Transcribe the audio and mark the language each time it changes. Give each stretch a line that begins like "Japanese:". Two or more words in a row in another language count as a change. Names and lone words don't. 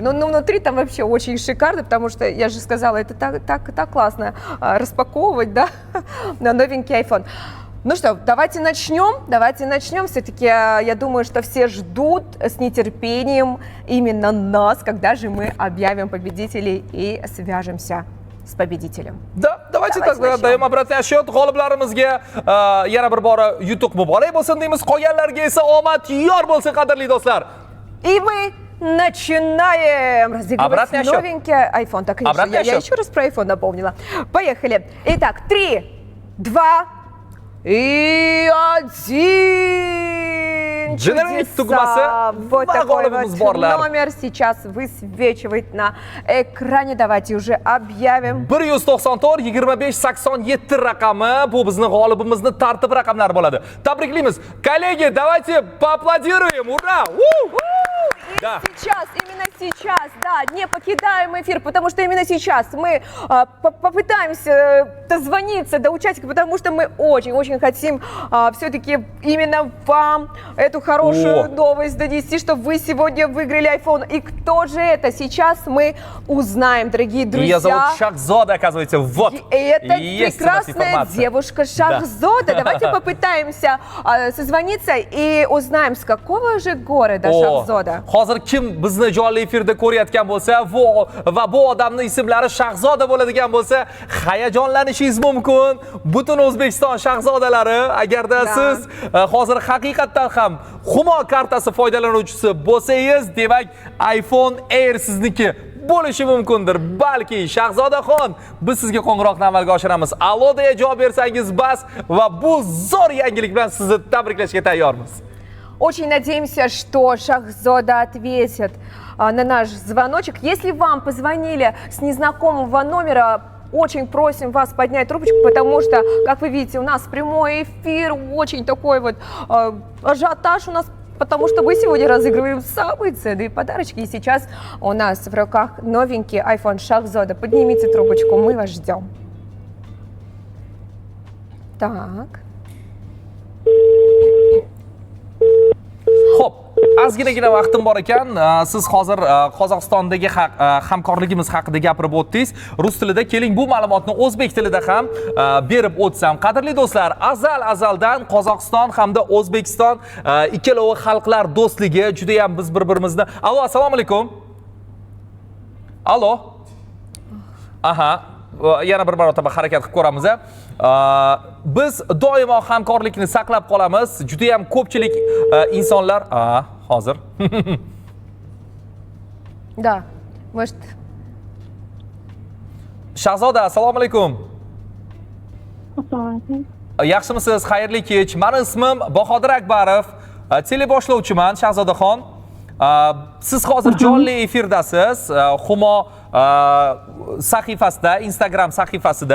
Russian: Но внутри там вообще очень шикарно, потому что, я же сказала, это так классно распаковывать, да, на новенький iPhone. Ну что, давайте начнем. Все-таки я думаю, что все ждут с нетерпением именно нас, когда же мы объявим победителей и свяжемся с победителем. Да, давайте Давайте так, начнем. даем обратный счет.
Uzbek: G'oliblarimizga yana bir bora yutuq muborak bo'lsin deymiz. Qolganlarga esa omad yor bo'lsin, qadrli do'stlar.
Russian: И мы начинаем разыгрывать Обратный отсчет. новенький iPhone. Так, конечно, Обратный я отсчет. еще раз про iPhone напомнила. Поехали. Итак, 3, 2 и 1.
Uzbek: Generate
Russian: Чудеса.
Uzbek: tugmasi
Russian: Вот
Uzbek: va
Russian: такой
Uzbek: g'olibimiz
Russian: вот
Uzbek: borlar.
Russian: номер сейчас высвечивает на экране. Давайте уже объявим.
Uzbek: 194 25 87 raqami bu bizning g'olibimizni tartib raqamlari bo'ladi. Tabriklaymiz.
Russian: Коллеги, давайте поаплодируем. Ура! И сейчас, именно сейчас, да, не покидаем эфир, потому что именно сейчас мы попытаемся дозвониться до участников, потому что мы очень-очень хотим все-таки именно вам эту хорошую новость донести, что вы сегодня выиграли iPhone. И кто же это? Сейчас мы узнаем, дорогие друзья. Ее зовут Шахзода, оказывается. Вот. И это Есть у нас прекрасная информация. девушка Шахзода. Давайте попытаемся созвониться и узнаем, с какого же города Шахзода.
Uzbek: Hozir kim bizni jonli efirda ko'rayotgan bo'lsa va bu odamning ismlari Shahzoda bo'ladigan bo'lsa, hayajonlanishingiz mumkin. Butun O'zbekiston shahzodalari, agarda siz hozir haqiqatdan ham Humo kartasi foydalanuvchisi bo'lsangiz, demak iPhone Air sizniki bo'lishi mumkindir. Balki Shahzodaxon, biz sizga qo'ng'iroqni amalga oshiramiz. Allo deya javob bersangiz bas va bu zo'r yangilik bilan sizni tabriklashga tayyormiz.
Russian: Очень надеемся, что Шахзода ответит на наш звоночек. Если вам позвонили с незнакомого номера, очень просим вас поднять трубочку, потому что, как вы видите, у нас прямой эфир, очень такой вот ажиотаж у нас, потому что мы сегодня разыгрываем самые ценные подарочки. И сейчас у нас в руках новенький iPhone Шахзода. Поднимите трубочку, мы вас ждем. Так.
Uzbek: Xo'p, ozginagina vaqtim bor ekan. Siz hozir Qozog'istondagi hamkorligimiz haqida gapirib o'tdingiz. Rus tilida, keling bu ma'lumotni o'zbek tilida ham berib o'tsam. Qadrli do'stlar, azaldan Qozog'iston hamda O'zbekiston ikkalovi xalqlar do'stligi juda ham biz bir-birimizni. Allo, assalomu alaykum. Allo. Aha, yana bir marotaba harakat qilib ko'ramiz. Biz doimo hamkorlikni saqlab qolamiz. Juda ham ko'pchilik insonlar hozir.
Russian: Да, может...
Uzbek: Shahzoda, assalomu alaykum. Yaxshimisiz? Xayrli kech. Meni ismim Bahodir Akbarov. Teleboshlovchiman, Shahzodaxon. Siz hozir jonli efirdasiz. Humo sahifasida, Instagram sahifasida.